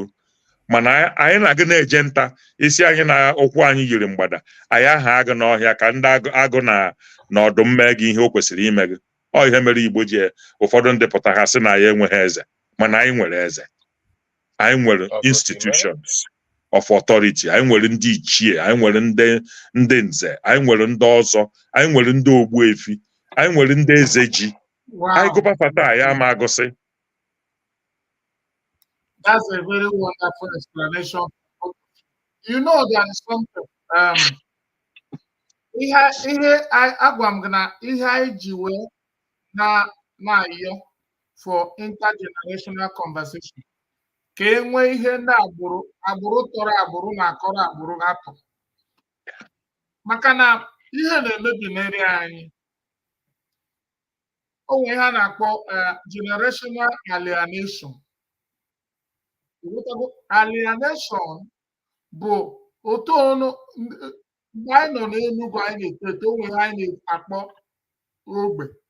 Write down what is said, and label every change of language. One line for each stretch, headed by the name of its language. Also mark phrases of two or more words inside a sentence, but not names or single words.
Igbo: Mana anyị na-aga na-eje nta, isi anyị na ụkwụ anyị yiri mgbada, anyị aha agụ n'ọhịa ka ndị agụ na ọdụm mee gị ihe o kwesịrị ime gị. Ọ ihe mere Igbo ji ụfọdụ ndị pụta ha sị na ya enweghị eze, mana anyị nwere eze. Anyị nwere
English: institutions of authority,
Igbo: anyị nwere ndị ichie, anyị nwere ndị nze, anyị nwere ndị ọzọ, anyị nwere ndị ogbuefi, anyị nwere ndị eze ji. Anyị gụpụta ya ama agụsị.
English: That's a very wonderful explanation. You know, there is something.
Igbo: Ihe agwa m gị na ihe anyị ji wee na-ayọ
English: for intergenerational conversation,
Igbo: ka e nwee ihe ndị agbụrụ tọrọ agbụrụ na-akọrọ agbụrụ atọ. Maka na ihe na-emebi n'eri anyị. O nwere ihe a na-akpọ
English: generational alienation.
Igbo: Alienation bụ otu ọnụ mgbe anyị nọ n'Enugu anyị na-eto eto, o nwere ihe anyị na-akpọ ogbe.